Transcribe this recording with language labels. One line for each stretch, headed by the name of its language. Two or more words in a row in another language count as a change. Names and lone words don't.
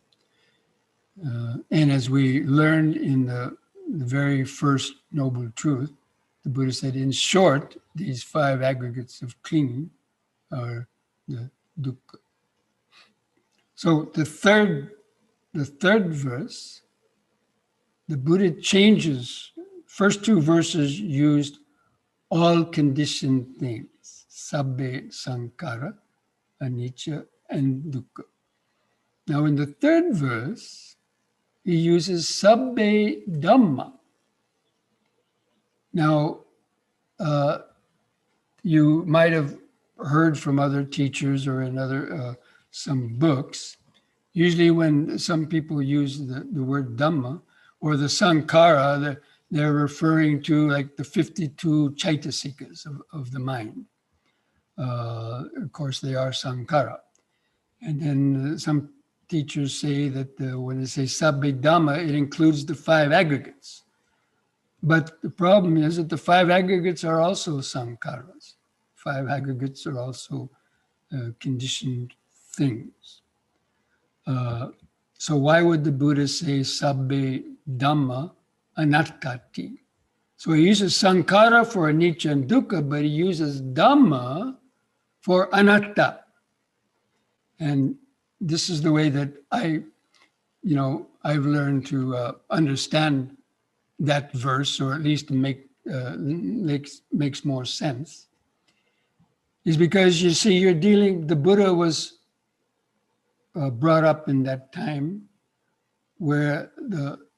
English: And as we learned in the very first noble truth, the Buddha said, in short, these five aggregates of clinging are the dukkha. So the third verse, the Buddha changes. First two verses used all conditioned things,
Pali: sabbe sankhara, anicca, and dukkha.
English: Now in the third verse, he uses
Pali: sabbe dhamma.
English: Now, you might have heard from other teachers or in other some books, usually when some people use the word dhamma or the sankhara, they're referring to like the 52 chaitasikas of the mind. Of course, they are sankhara. And then some teachers say that when they say
Pali: sabbe dhamma,
English: it includes the five aggregates. But the problem is that the five aggregates are also sankharas. Five aggregates are also conditioned things. So why would the Buddha say
Pali: sabbe dhamma anattati?
English: So he uses sankhara for anicca and dukkha, but he uses dhamma for anatta. And this is the way that I've learned to understand that verse, or at least makes more sense, is because you see, the Buddha was brought up in that time where the